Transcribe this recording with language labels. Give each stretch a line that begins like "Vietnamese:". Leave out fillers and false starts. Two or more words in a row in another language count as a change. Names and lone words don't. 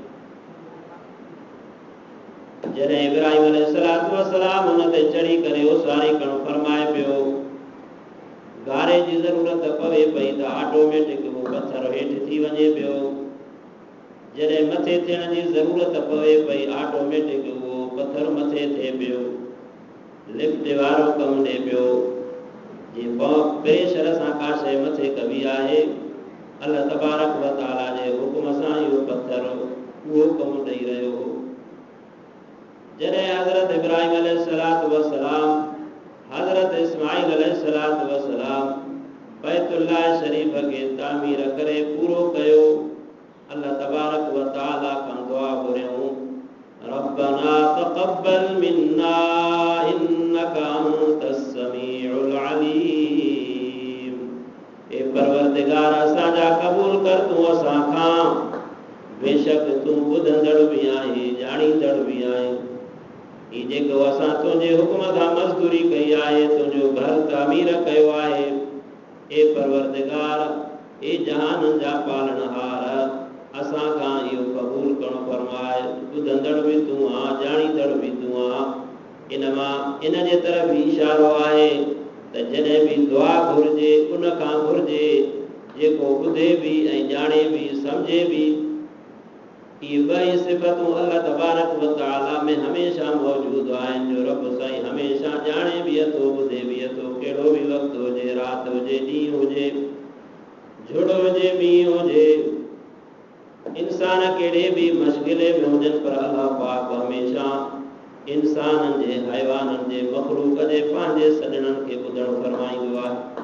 Sindhi: जॾहिं इब्राहिम
Arabic: عليه الصلاة والسلام
Sindhi: उन ते चढ़ी करे उसारी करणु फरमाए पियो, गारे जी ज़रूरत पवे पई त ऑटोमेटिक उहो पत्थर हेठि थी वञे पियो। जॾहिं मथे थियण जी ज़रूरत पवे पई, ऑटोमेटिक उहो पत्थर मथे थिए पियो, लिफ्ट वारो कमु ॾे पियो। जीअं प्रेशर सां का शइ मथे कबी आहे,
Arabic: الله تبارك وتعالى
Sindhi: जे हुकुम सां इहो पत्थर उहो कमु ॾेई रहियो हो। जॾहिं हज़रत इब्राहिम
Arabic: عليه الصلاة والسلام
Sindhi: हज़रत इस्माईल
Arabic: عليه الصلاة والسلام
Sindhi: बैतुल्लाह शरीफ़ खे तामीर करे पूरो कयो,
Arabic: الله تبارك وتعالى
Sindhi: खां दुआ घुरियऊं,
Arabic: ربنا تقبل منا إنك أنت السميع العليم.
Sindhi: ए परवरदिगार असांजा क़बूल कर तूं असां खां, बेशक तूं ॿुधंदड़ भी आहीं ॼाणींदड़ भी आहीं। ही जेको असां तुंहिंजे हुकुम सां मज़दूरी कई आहे, तुंहिंजो घर तामीर कयो आहे, ए परवरदिगार, ए जहान जा पालनहार, असां खां इहो क़बूल करणो फरमाए। ॿुधंदड़ बि तूं आहीं, ॼाणींदड़ बि तूं आहीं। इन मां इन जे तरफ़ भी इशारो आहे त जॾहिं बि दुआ घुर्जे उन खां घुर्जे जेको ॿुधे बि ऐं ॼाणे बि सम्झे बि। ये ॿई सिफ़तूं
Arabic: الله تبارك وتعالى
Sindhi: में हमेशह मौजूद आहिनि, जो रब साईं हमेशह ॼाणे बि थो, ॿुधे बि थो। कहिड़ो बि वक़्तु हुजे, राति हुजे, ॾींहुं हुजे, झुड़ हुजे, मींहुं हुजे, इंसान कहिड़े बि मशग़िले में हुजनि, पर अल्लाह पाक हमेशह इंसाननि जे, हैवाननि जे, मखलूक जे, पंहिंजे सॼणनि खे ॿुधणु फरमाईंदो आहे।